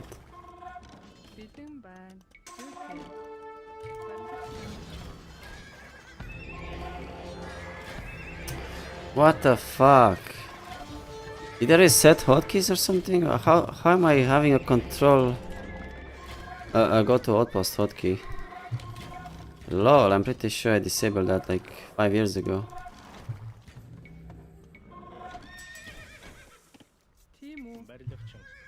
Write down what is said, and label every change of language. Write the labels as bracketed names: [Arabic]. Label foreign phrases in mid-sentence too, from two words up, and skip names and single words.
[Mongolian] мэдэн байна. Зүгтээ. Барилгачин [English] What the fuck? Did I reset hotkeys or something? How am I having a control? Go to outpost hotkey. Lol, I'm pretty sure I disabled that like 5 years ago. [Mongolian] тийм үү Барилгачин.